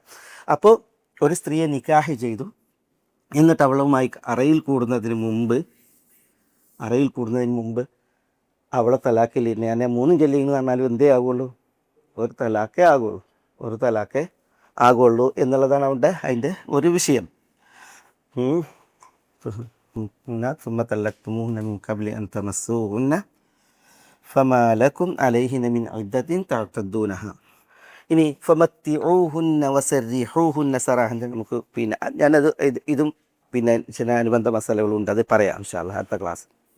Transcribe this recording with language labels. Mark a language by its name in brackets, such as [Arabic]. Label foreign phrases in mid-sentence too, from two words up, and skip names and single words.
[Malayalam] അപ്പോൾ ഒരു സ്ത്രീയെ നിക്കാഹ് ചെയ്തു, എന്നിട്ട് അവളുമായി അറയിൽ കൂടുന്നതിന് മുമ്പ് അവളെ തലാഖില്ല. ഞാൻ 3 ചൊല്ലി എന്ന് പറഞ്ഞാലും എന്തേ ആകുള്ളൂ, ഒരു തലാഖേ ആകുള്ളൂ എന്നുള്ളതാണ് അതിൻ്റെ ഒരു വിഷയം. [Arabic] ثم طلقتموهن من قبل أن تمسوهن فما لكم عليهن من عدة تعتدونها. [Malayalam] ഇനി [Arabic] فمتعوهن وسرحوهن سراحا, [Malayalam] നമുക്ക് പിന്നെ ഞാനത് ഇതും പിന്നെ ചില അനുബന്ധ മസാലകളുണ്ട്, അത് പറയാം [Arabic] إن شاء الله [Malayalam] അടുത്ത ക്ലാസ്.